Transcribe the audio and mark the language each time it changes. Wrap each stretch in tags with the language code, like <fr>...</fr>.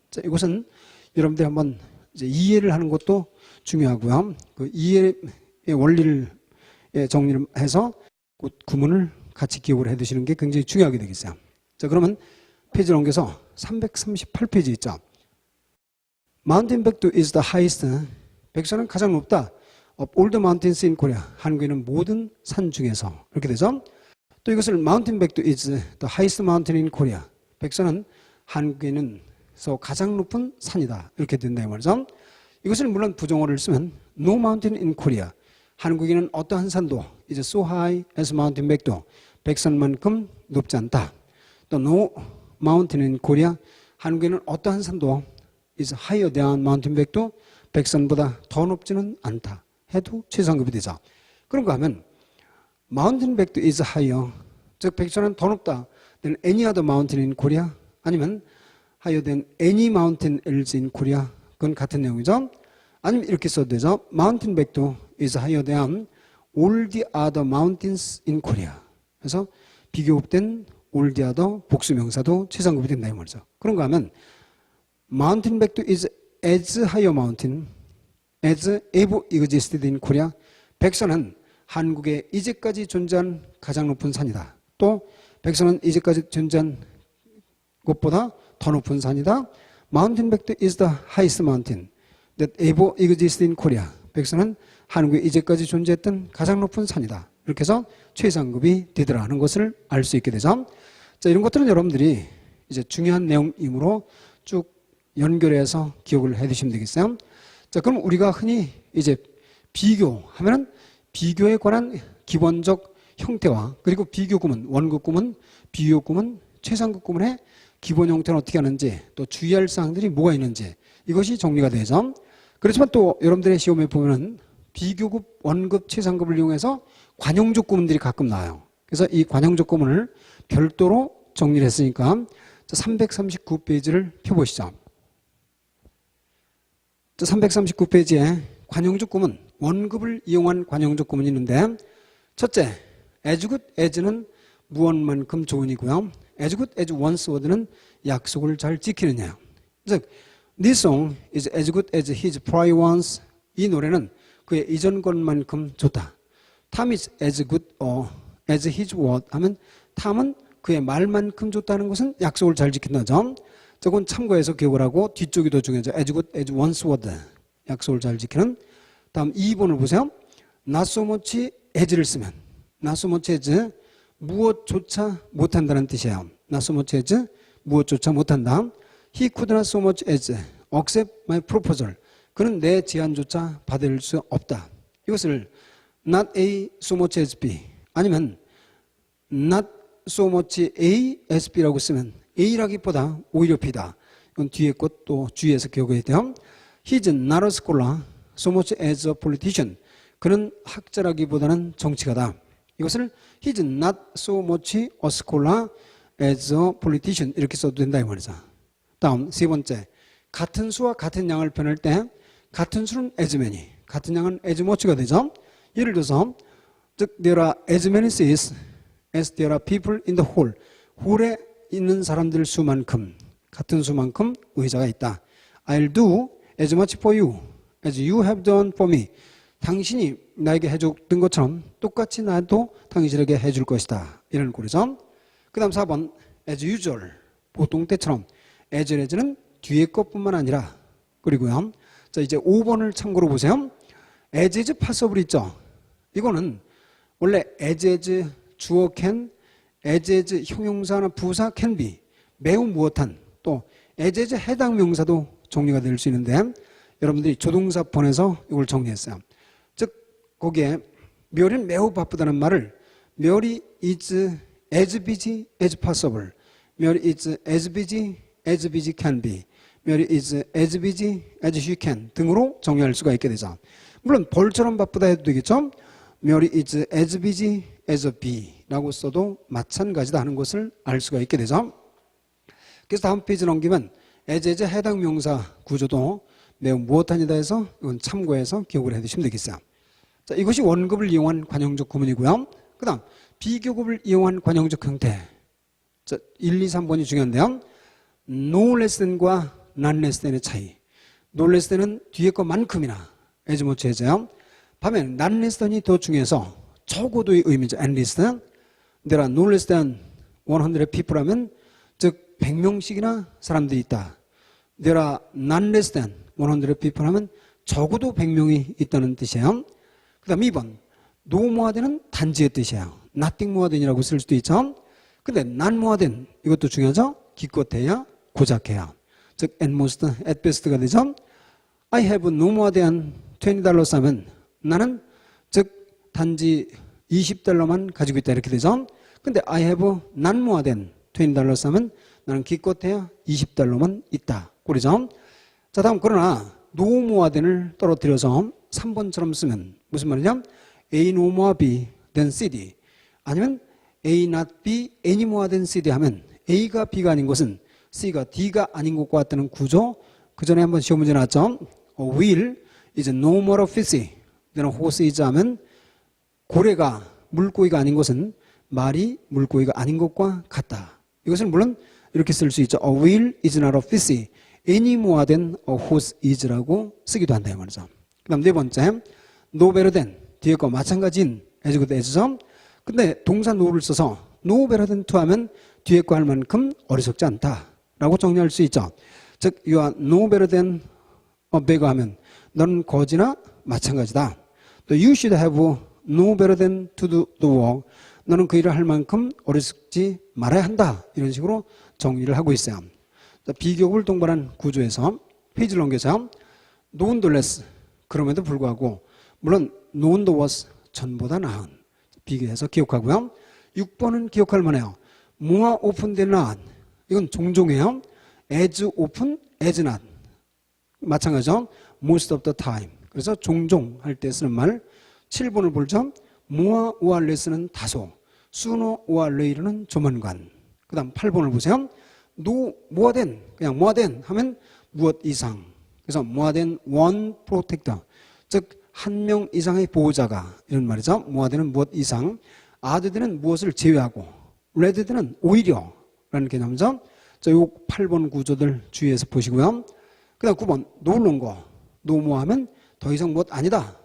<ko>자, 이것은 여러분들이 한번 이제 이해를 하는 것도 중요하고요. 그 이해의 원리를 정리를 해서 구문을 같이 기억을 해 두시는 게 굉장히 중요하게 되겠어요. 자, 그러면 페이지를 옮겨서 338페이지 있죠.</ko> <en>Mountain Baekdu is the highest.</en> <ko>백산은 가장 높다.</ko> <en>Of all the mountains in Korea.</en> <ko>한국에 있는 모든 산 중에서. 이렇게 되죠. 또 이것을</ko> <en>Mountain Baekdu is the highest mountain in Korea.</en> <ko>백산은 한국에 있는 가장 높은 산이다. 이렇게 된다 이 말이죠. 이것을 물론 부정어를 쓰면</ko> <en>No mountain in Korea.</en> <ko>한국에는 어떠한 산도</ko> <en>is so high as Mountain Baekdu.</en> <ko>백산만큼 높지 않다. 또</ko> <en>No mountain in Korea.</en> <ko>한국에는 어떠한 산도</ko> <en>is higher than Mountain Baekdu.</en> <ko>백산보다 더 높지는 않다. 해도 최상급이 되죠. 그런가 하면</ko> <en>Mountain Baekdu is higher.</en> <ko>즉 백산은 더 높다.</ko> <en>Then any other mountain in Korea.</en> <ko>아니면</ko> <en>higher than any mountain else in Korea.</en> <ko>그건 같은 내용이죠. 아니면 이렇게 써도 되죠.</ko> <en>Mountain Baekdu is higher than all the other mountains in Korea.</en> <ko>그래서 비교급된 all the other 복수명사도 최상급이 된다 이 말이죠. 그런가 하면</ko> <en>Mountain Baekdu is as higher mountain as ever existed in Korea.</en> <ko>백선은 한국에 이제까지 존재한 가장 높은 산이다. 또 백선은 이제까지 존재한 그것보다 더 높은 산이다.</ko> <en>Mountain Baekdu is the highest mountain that ever existed in Korea.</en> <ko>백두는 한국에 이제까지 존재했던 가장 높은 산이다. 이렇게 해서 최상급이 되더라는 것을 알 수 있게 되죠. 자, 이런 것들은 여러분들이 이제 중요한 내용이므로 쭉 연결해서 기억을 해 두시면 되겠어요. 자, 그럼 우리가 흔히 이제 비교하면은 비교에 관한 기본적 형태와 그리고 비교구문, 원급구문, 비교구문, 최상급구문의 기본 형태는 어떻게 하는지 또 주의할 사항들이 뭐가 있는지 이것이 정리가 되죠. 그렇지만 또 여러분들의 시험에 보면은 비교급, 원급, 최상급을 이용해서 관용적 구문들이 가끔 나와요. 그래서 이 관용적 구문을 별도로 정리를 했으니까 339페이지를 펴보시죠. 339페이지에 관용적 구문, 원급을 이용한 관용적 구문이 있는데 첫째, as good as는 무엇만큼 좋으니고요.</ko> <en>as good as one's word는</en> <ko>약속을 잘 지키느냐. 즉,</ko> <en>this song is as good as his prior ones.</en> <ko>이 노래는 그의 이전 것만큼 좋다.</ko> <en>Tom is as good as his word</en> <ko>하면 탐은 그의 말만큼 좋다는 것은 약속을 잘 지킨다죠. 저건 참고해서 기억을 하고 뒤쪽이 더 중요하죠.</ko> <en>as good as one's word.</en> <ko>약속을 잘 지키는. 다음 2번을 보세요. not so much as를 쓰면 not so much as 무엇조차 못한다는 뜻이에요.</ko> <en>not so much as</en> <ko>무엇조차 못한다.</ko> <en>He could not so much as accept my proposal.</en> <ko>그는 내 제안조차 받을 수 없다. 이것을</ko> <en>not A so much as B</en> <ko>아니면</ko> <en>not so much A as B</en> <ko>라고 쓰면 A라기보다 오히려 B다. 이건 뒤에 것도 주의해서 기억해야 돼요.</ko> <en>He's not a scholar so much as a politician.</en> <ko>그는 학자라기보다는 정치가다.</ko> <en>이것을 He's not so much a scholar as a politician</en> <ko>이렇게 써도 된다 이 말이죠. 다음 세 번째, 같은 수와 같은 양을 표현할 때 같은 수는 as many, 같은 양은 as much가 되죠. 예를 들어서 즉</ko> <en>there are as many seats as there are people in the hall.</en> <ko>홀에 있는 사람들 수만큼 같은 수만큼 의자가 있다.</ko> <en>I'll do as much for you as you have done for me.</en> <ko>당신이 나에게 해줬던 것처럼 똑같이 나도 당신에게 해줄 것이다. 이런 꼴이죠. 그 다음 4번 as usual, 보통 때처럼. as는 뒤에 것뿐만 아니라 그리고요. 자, 이제 5번을 참고로 보세요. as is possible 있죠. 이거는 원래 as 주어 can, as 형용사나 부사 can be, 매우 무엇한, 또 as 해당 명사도 정리가 될 수 있는데 여러분들이 조동사폰에서 이걸 정리했어요. 즉 거기에 멸은 매우 바쁘다는 말을 멸이</ko> <en>is as busy as possible,</en> <ko>멸이</ko> <en>is as busy can be,</en> <ko>멸이</ko> <en>is as busy as she can</en> <ko>등으로 정리할 수가 있게 되죠. 물론 벌처럼 바쁘다 해도 되겠죠. 멸이</ko> <en>is as busy as a bee</en> <ko>라고 써도 마찬가지다 하는 것을 알 수가 있게 되죠. 그래서 다음 페이지 넘기면 as 해당 명사 구조도 매우 무엇하니다 해서 이건 참고해서 기억을 해두시면 되겠어요. 자, 이것이 원급을 이용한 관용적 구문이고요. 그 다음 비교급을 이용한 관용적 형태. 자, 1, 2, 3번이 중요한데요. no less than과 not less than의 차이. no less than은 뒤에 것만큼이나</ko> <en>as much as</en> <ko>요. 반면 not less than이 더 중요해서 적어도의 의미죠.</ko> <en>and less than. there are no less than 100 people</en> <ko>하면 즉 100명씩이나 사람들이 있다.</ko> <en>there are not less than 100 people</en> <ko>하면 적어도 100명이 있다는 뜻이에요. 그 다음 2번 no more than은 단지의 뜻이에요. nothing more than이라고 쓸 수도 있죠. 근데 not more than 이것도 중요하죠. 기껏해야 고작해야.</ko> <en>즉 at most, at best가 되죠. I have no more than $20</en> <ko>하면 나는 즉 단지 $20만 가지고 있다 이렇게 되죠. 근데</ko> <en>I have not more than $20</en> <ko>하면 나는 기껏해야 $20만 있다. 꼴이죠. 자, 다음 그러나 no more than을 떨어뜨려서 3번처럼 쓰면 무슨 말이냐?</ko> <en>A no more B than CD</en> <ko>아니면</ko> <en>A not B any more than CD</en> <ko>하면 A가 B가 아닌 것은 C가 D가 아닌 것과 같다는 구조. 그 전에 한번 시험 문제 나왔죠.</ko> <en>A wheel is no more fishy than a horse is</en> <ko>하면 고래가 물고기가 아닌 것은 말이 물고기가 아닌 것과 같다. 이것은 물론 이렇게 쓸 수 있죠.</ko> <en>A wheel is not a fishy any more than a horse is</en> <ko>라고 쓰기도 한다 이 말이죠. 그 다음 네 번째 no better than 뒤에 거 마찬가지인 as good as죠. 근데 동사 no를 써서 no better than to 하면 뒤에 거 할 만큼 어리석지 않다. 라고 정리할 수 있죠.</ko> <en>즉 you are no better than a beggar</en> <ko>하면 너는 거지나 마찬가지다.</ko> <en>또 you should have no better than to do the work.</en> <ko>너는 그 일을 할 만큼 어리석지 말아야 한다. 이런 식으로 정리를 하고 있어요. 비교급을 동반한 구조에서 페이지를 넘겨서 nonetheless 그럼에도 불구하고 물론 known the worse 전보다 나은 비교해서 기억하고요. 6번은 기억할 만해요.</ko> <en>more often than not</en> <ko>이건 종종이에요.</ko> <en>as often as not</en> <ko>마찬가지죠.</ko> <en>most of the time</en> <ko>그래서 종종 할 때 쓰는 말. 7번을 볼죠.</ko> <en>more or less는 다소 sooner or later는 조만간.</en> <ko>그 다음 8번을 보세요.</ko> <en>no more than 그냥 more than</en> <ko>하면 무엇 이상. 그래서</ko> <en>more than one protector</en> <ko>즉 한 명 이상의 보호자가 이런 말이죠. more than은 무엇 이상. other than은 무엇을 제외하고 rather than은 오히려 라는 개념이죠. 자, 요 8번 구조들 주의해서 보시고요. 그 다음 9번 no longer no more 하면 더 이상 무엇 아니다.</ko>